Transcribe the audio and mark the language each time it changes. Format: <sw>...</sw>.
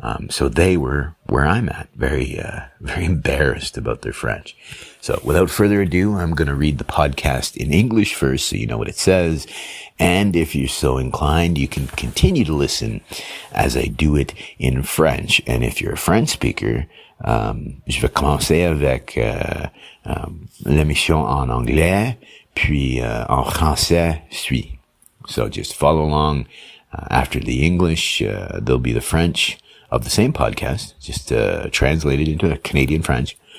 <en>So they were where I'm at, very embarrassed about their French. So without further ado, I'm going to read the podcast in English first so you know what it says. And if you're so inclined, you can continue to listen as I do it in French. And if you're a French speaker,</en> <fr>je vais commencer avec l'émission en anglais, puis en français suit.</fr> <en>So just follow along. After the English, there'll be the French of the same podcast, just translated into a Canadian French.</en>